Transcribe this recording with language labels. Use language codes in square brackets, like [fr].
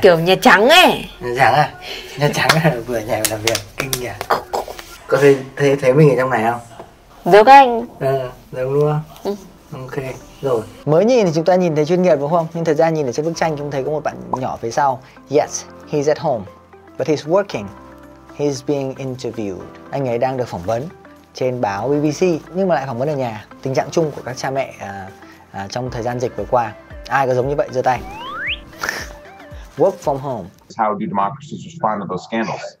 [vi] Kiểu Nhà Trắng ấy. Nhà Trắng à? Nhà Trắng là vừa nhà làm việc kinh nhỉ. Có thấy mình ở trong này không? Được anh. Đúng luôn. Ok. Rồi. Mới nhìn thì chúng ta nhìn thấy chuyên nghiệp đúng không? Nhưng thật ra nhìn ở trên bức tranh chúng thấy có một bạn nhỏ phía sau. [en] Yes, he's at home, but he's working. He's being interviewed. [vi] Anh ấy đang được phỏng vấn trên báo BBC nhưng mà lại phỏng vấn ở nhà. Tình trạng chung của các cha mẹ trong thời gian dịch vừa qua. Ai có giống như vậy giơ tay. [en] Work from home. How do democracies respond to those scandals?